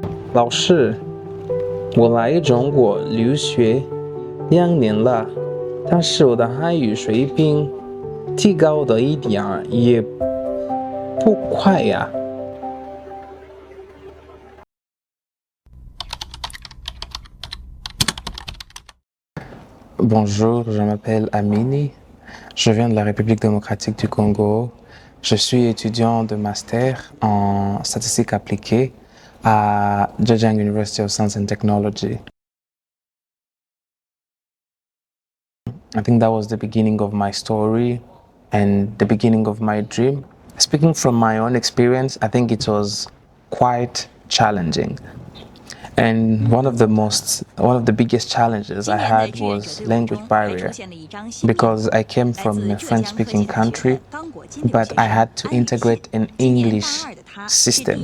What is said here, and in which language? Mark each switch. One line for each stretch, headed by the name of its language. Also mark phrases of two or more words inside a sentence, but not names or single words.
Chinese: 老师，我来中国留学2年了，但是我的汉语水平提高的一点儿也不快呀。
French: Bonjour, je m'appelle Amini. Je viens de la République démocratique du Congo. Je suis étudiant de master en statistiques appliquées à Zhejiang University of Science and Technology.
English: I think that was the beginning of my story and the beginning of my dream. Speaking from my own experience, I think it was quite challenging. And one of the biggest challenges I had was language barrier because I came from a French-speaking country, but I had to integrate an English system.